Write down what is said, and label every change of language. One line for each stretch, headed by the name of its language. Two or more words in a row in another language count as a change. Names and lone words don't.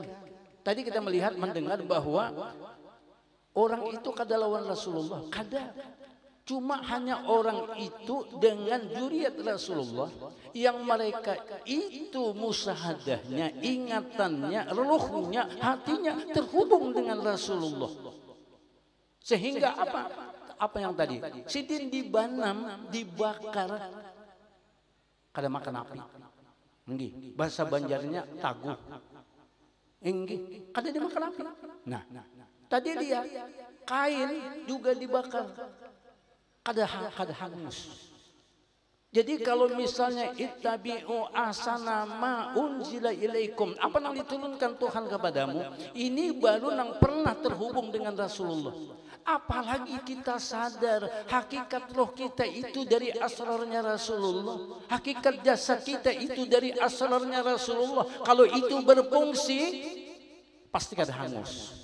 Banjar: Tadi kita melihat mendengar bahwa orang itu kada lawan Rasulullah, kada.
Indonesian: Cuma hanya orang itu dengan zuriat Rasulullah yang mereka itu musahadahnya, ingatannya, ruhnya, hatinya terhubung dengan Rasulullah. Sehingga apa? Apa yang tadi?
Banjar: Sidin dibanam, dibakar, kada makan api. Nggih, bahasa Banjarnya taguh. Nggih, kada dimakan api.
Indonesian: Nah, tadi dia kain juga dibakar.
Banjar: Kada hangus. Jadi kalau misalnya
Arabic: اتبعوا أحسن ما أنزل إليكم,
Indonesian: apa yang diturunkan Tuhan kepadamu, ini baru yang pernah terhubung dengan Rasulullah. Apalagi kita sadar hakikat roh kita itu dari asrarnya Rasulullah, hakikat jasad kita itu dari asrarnya Rasulullah.
Banjar: Kalau itu berfungsi pasti kada hangus.